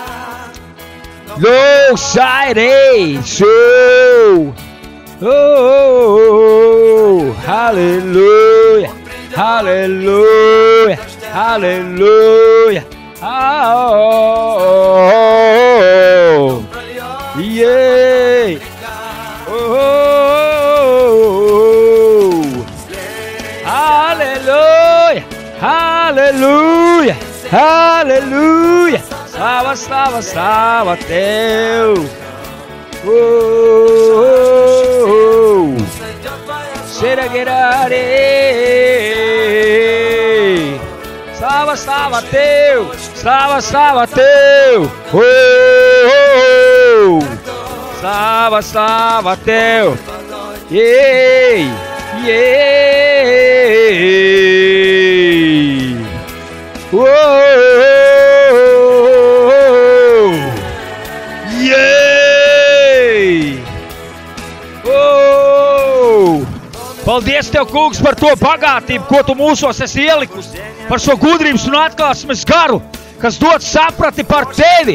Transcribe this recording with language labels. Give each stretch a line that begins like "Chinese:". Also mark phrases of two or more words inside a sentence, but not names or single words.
English: No, sairei, show. Oh, hallelujah, hallelujah, hallelujah. Oh, yeah. Hallelujah, hallelujah, hallelujah. Slava, slava, slava teu. Oh, xeraguerare. Slava, slava teu. Slava, slava teu. Oh, slava, slava teu. Ei, oh, oh.
Latvian: Paldies tev, kungs, par to bagātību, ko tu mūsos esi ielikusi, par šo gudrības un atklāsmes garu, kas dod saprati par tevi.